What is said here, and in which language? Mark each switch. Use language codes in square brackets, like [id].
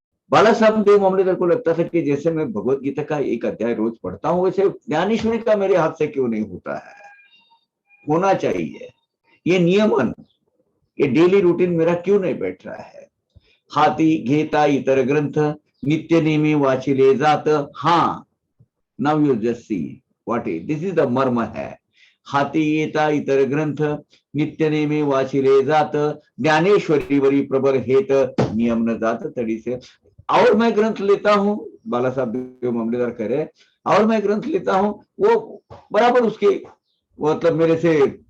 [hi] बाला साहब देव मामलेदार को लगता था कि जैसे मैं भगवत गीता का एक अध्याय रोज पढ़ता हूं, वैसे ज्ञानेश्वरी का मेरे हाथ से क्यों नहीं होता है, होना चाहिए। ये नियमन, ये डेली रूटीन मेरा क्यों नहीं बैठ रहा है। [mr] हाती घेता इतर ग्रंथ, नित्य नेमी वाचिले जात। [en] हाँ, now you just see what is this, is the मर्म है। [mr] हाती येता इतर ग्रंथ, नित्य नेमी वाचिले जात, ज्ञानेश्वरी वरी प्रबर हेत, नियम न जात तड़ी से। [hi] और मैं ग्रंथ लेता हूं, बाला साहब देव मामलेदार कह रहे, और मैं ग्रंथ लेता हूं, वो बराबर उसके मतलब मेरे से